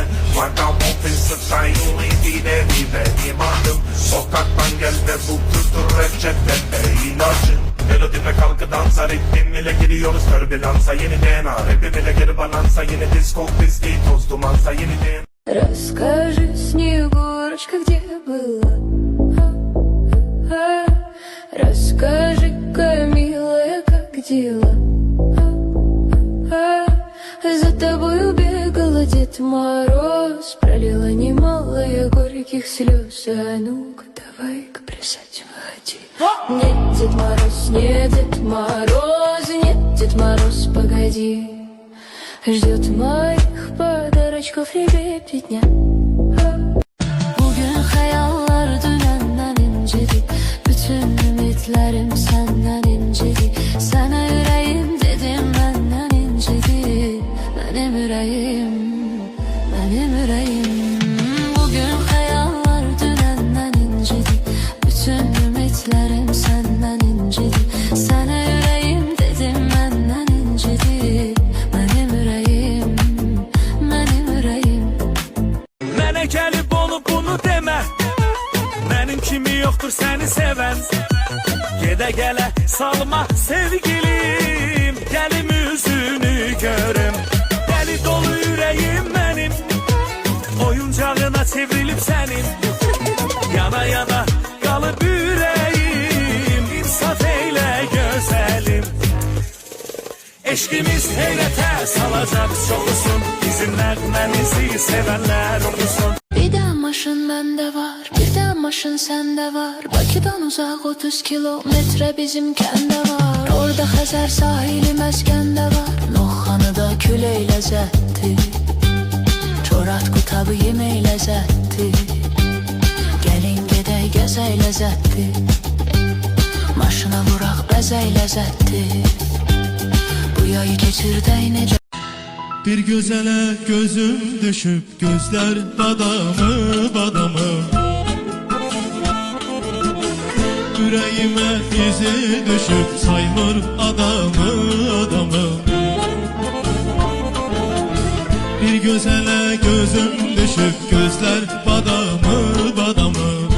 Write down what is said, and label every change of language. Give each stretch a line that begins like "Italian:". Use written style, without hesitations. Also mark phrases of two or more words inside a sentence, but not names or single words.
English: Vagabond style
Turkish: dile benim adım. Sokaktan gel ve bu kültür reçetede ilacın. Melodime kalkı dansa ritmim ile giriyoruz türbülansa yeniden. Rapim ile geri balansa yeni disco pisti toz dumansa yeniden.
Russian: Расскажи, Снегурочка, где была? Расскажи-ка, милая, как дела? За тобою бегала Дед Мороз, пролила немало я горьких слез. А ну-ка, давай-ка плясать выходи. Нет, Дед Мороз, нет, Дед Мороз, нет, Дед Мороз, погоди. Ждет моих подарочков ребятня.
Turkish: Bugün hayaller dünenden incedi. Bütün ümitlerim senden incedi. Sana yüreğim dedim benden incedi. Benim yüreğim, benim yüreğim. Bugün hayaller dünenden incedi. Bütün ümitlerim senden incedi. Sana yüreğim dedim benden incedi. Benim yüreğim, benim yüreğim.
Azerbaijani: Mənə gəlib olub bunu demə. Mənim kimi yoxdur səni sevən. Gedə gələ salma sevgilim. Gəlim üzünü görüm. Dəli dolu ürəyim mənim. Oyuncağına çevrilib sənin. Yana yana qalıb ürəyim. İnsaf eylə gözəlim. Eşkimiz heyrətə salacaq çoxusun. Bizim nəğməmizi sevənlər okusun. Bir de maşın bende var, bir de maşın sende var. Bakıdan uzak 30 kilometre bizim kende var. Orada Xəzər sahili məskəndə var. Noxanıda külək ləzzətli, çorat qutabı yemək ləzzətli. Gəlin gedək gəzək ləzzətli, maşına vuraq bəzək ləzzətli. Bu yayı keçirdək necə. Bir gözele gözüm düşüp gözler badamı badamı. Yüreğime izi düşüp saymır adamı adamı. Bir gözele gözüm düşüp gözler badamı badamı.